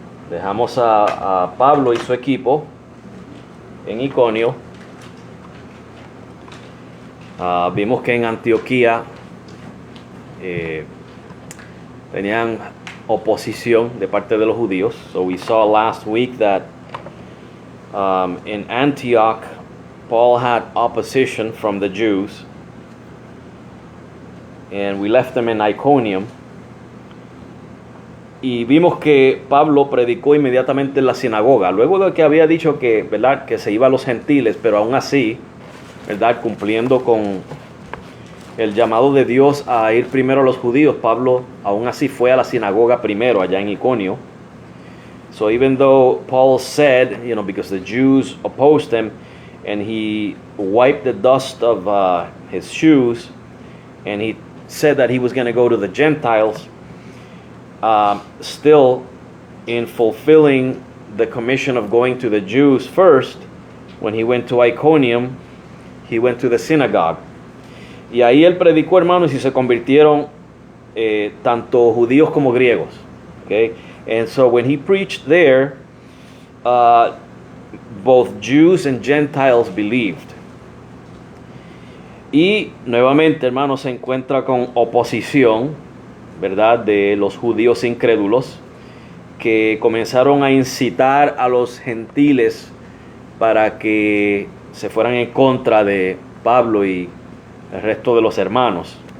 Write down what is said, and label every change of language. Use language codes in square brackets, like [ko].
[es] Dejamos a Pablo y su equipo en Iconio. Vimos que en Antioquía tenían oposición de parte de los judíos. [en] So we saw last week that in Antioch, Paul had opposition from the Jews, and we left them in Iconium. [es] Y vimos que Pablo predicó inmediatamente en la sinagoga, luego de que había dicho que, ¿verdad?, que se iba a los gentiles, pero aún así, ¿verdad?, cumpliendo con el llamado de Dios a ir primero a los judíos, Pablo aún así fue a la sinagoga primero allá en Iconio. [en] So even though Paul said, because the Jews opposed him, and he wiped the dust of his shoes, and he said that he was going to go to the Gentiles, still in fulfilling the commission of going to the Jews first, when he went to Iconium, he went to the synagogue. [es] Y ahí él predicó, hermanos, y se convirtieron tanto judíos como griegos. [en] Okay? And so when he preached there, both Jews and Gentiles believed. [es] Y nuevamente, hermanos, se encuentra con oposición, ¿verdad?, de los judíos incrédulos que comenzaron a incitar a los gentiles para que se fueran en contra de Pablo y el resto de los hermanos.